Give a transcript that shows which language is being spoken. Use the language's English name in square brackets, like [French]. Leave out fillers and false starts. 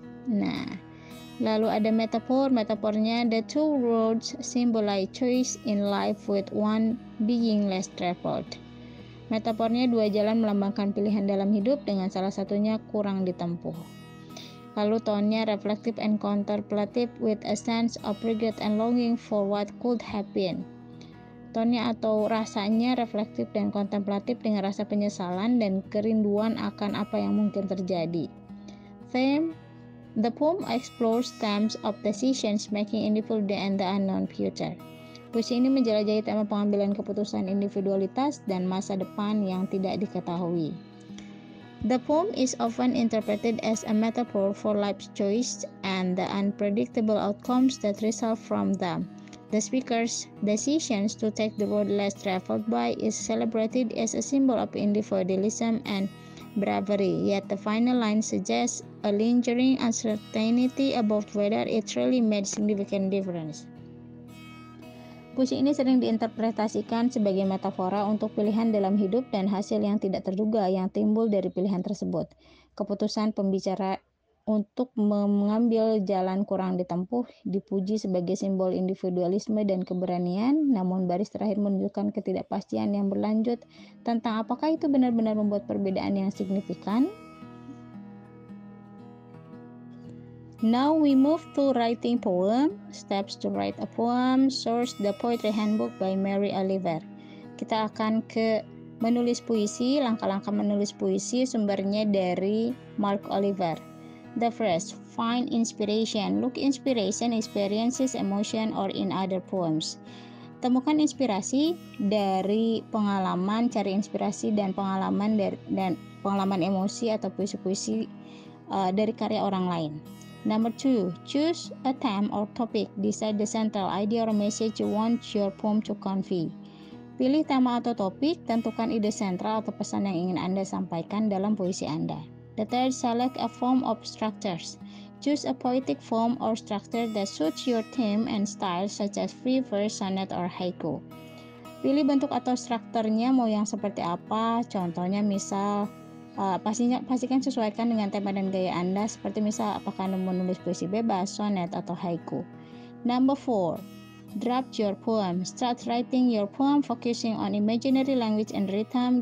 [Indonesian] Nah, lalu ada metafornya [English] the 2 roads symbolize choice in life with one being less traveled. [Indonesian] Metafornya 2 jalan melambangkan pilihan dalam hidup dengan salah satunya kurang ditempuh. Lalu tone-nya [English] reflective and contemplative with a sense of regret and longing for what could have been. [Indonesian] Tone-nya atau rasanya reflektif dan kontemplatif dengan rasa penyesalan dan kerinduan akan apa yang mungkin terjadi. [English] Theme: the poem explores themes of decisions making individual and the unknown future. [Indonesian] Puisi ini menjelajahi tema pengambilan keputusan individualitas dan masa depan yang tidak diketahui. [English] The poem is often interpreted as a metaphor for life's choice and the unpredictable outcomes that result from them. The speaker's decisions to take the road less traveled by is celebrated as a symbol of individualism and bravery, yet the final line suggests a lingering uncertainty about whether it really made significant difference. [Indonesian] Puisi ini sering diinterpretasikan sebagai metafora untuk pilihan dalam hidup dan hasil yang tidak terduga yang timbul dari pilihan tersebut. Keputusan pembicara untuk mengambil jalan kurang ditempuh dipuji sebagai simbol individualisme dan keberanian, namun baris terakhir menunjukkan ketidakpastian yang berlanjut tentang apakah itu benar-benar membuat perbedaan yang signifikan. [English] Now we move to writing poem. Steps to write a poem. Source: The Poetry Handbook by Mary Oliver. [Indonesian] Kita akan ke menulis puisi, langkah-langkah menulis puisi, sumbernya dari Mark Oliver. [English] The first, find inspiration. Look inspiration, experiences, emotion, or in other poems. [Indonesian] Temukan inspirasi dari pengalaman, cari inspirasi dan pengalaman pengalaman emosi atau puisi-puisi dari karya orang lain. [English] Number 2, choose a theme or topic. Decide the central idea or message you want your poem to convey. [Indonesian] Pilih tema atau topik, tentukan ide sentral atau pesan yang ingin Anda sampaikan dalam puisi Anda. [English] The third, select a form of structures. Choose a poetic form or structure that suits your theme and style, such as free verse, sonnet, or haiku. [Indonesian] Pilih bentuk atau strukturnya mau yang seperti apa, contohnya misal pastikan sesuaikan dengan tema dan gaya Anda, seperti misal apakah Anda menulis puisi bebas, sonnet, atau haiku. [English] Number 4, draft your poem. Start writing your poem focusing on imaginary language and rhythm.